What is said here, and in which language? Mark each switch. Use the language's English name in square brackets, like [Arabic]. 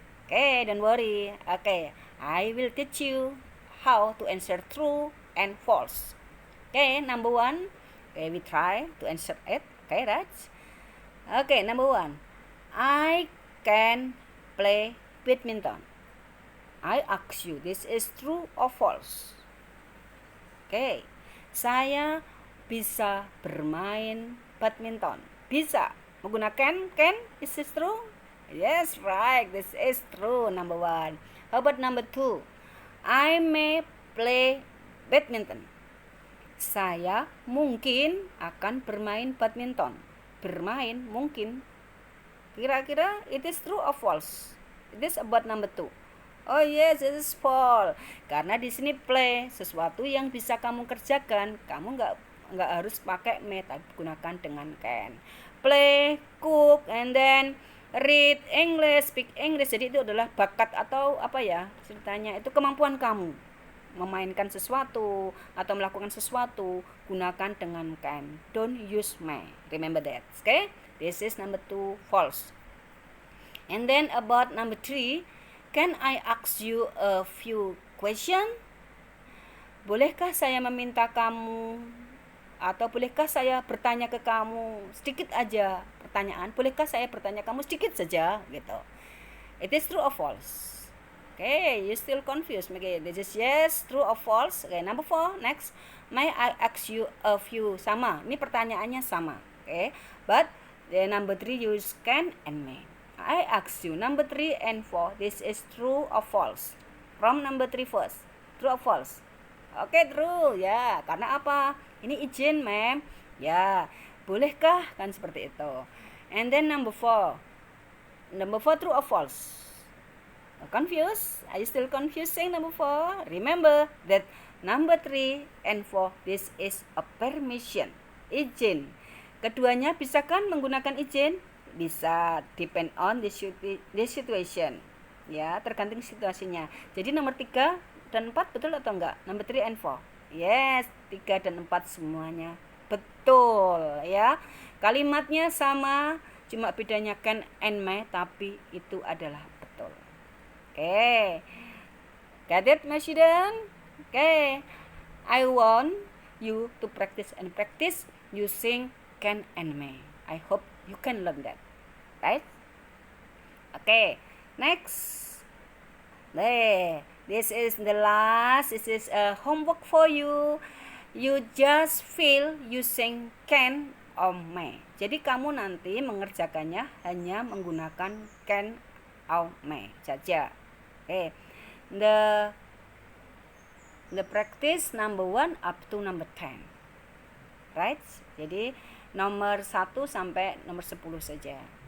[English] Okay, don't worry. Okay, I will teach you how to answer true and false. Okay, number one. Okay, we try to answer it. Okay, right? Okay, number one. I can play badminton. I ask you, this is true or false? [Indonesian] Oke, saya bisa bermain badminton. Bisa menggunakan [English] can. Is this true? Yes, right. This is true. Number one. How about number two? I may play badminton. [Indonesian] Saya mungkin akan bermain badminton. Bermain mungkin. Kira-kira [English] it is true or false? It is about number two. Oh yes, it is false. [Indonesian] Karena di sini play sesuatu yang bisa kamu kerjakan, kamu nggak harus pakai may, tapi gunakan dengan can. [English] Play, cook, and then read English, speak English. [Indonesian] Jadi itu adalah bakat atau apa ya ceritanya, itu kemampuan kamu memainkan sesuatu atau melakukan sesuatu, gunakan dengan can. [English] Don't use may. Remember that. Okay? This is number two, false. And then about number three, can I ask you a few questions? [Indonesian] Bolehkah saya meminta kamu, atau bolehkah saya bertanya ke kamu sedikit aja pertanyaan? Bolehkah saya bertanya kamu sedikit saja gitu. [English] It is true or false? Okay, you still confused. Okay, this is yes, true or false. Okay, number 4. Next, may I ask you a few? Sama. [Indonesian] Ini pertanyaannya sama. [English] Okay, but the number 3 use can and may. I ask you number 3 and 4. This is true or false? From number 3 first. True or false? Okay, true. [Indonesian] Ya, karena apa? Ini izin, ma'am. Ya, bolehkah? Kan seperti itu. [English] And then number 4. Number 4 true or false? Confused? Are you still confused saying number 4? Remember that number 3 and 4, this is a permission, izin. [Indonesian] Keduanya bisa kan menggunakan izin? [English] Bisa, depend on the situation. [Indonesian] Ya, tergantung situasinya. Jadi nomor 3 dan 4 betul atau enggak? [English] Number 3 and 4. [Indonesian] Yes, 3 dan 4 semuanya betul ya. Kalimatnya sama, cuma bedanya can and may, tapi itu adalah betul. [English] Okay, got it, my student? Okay, I want you to practice using can and may. I hope you can learn that, right? Okay, next. There, this is the last. This is a homework for you. You just fill using can or may. [Indonesian] Jadi kamu nanti mengerjakannya hanya menggunakan can or may saja. [English] Okay, the practice number 1 up to number 10, right? [Indonesian] Jadi nomor 1 sampai nomor 10 saja.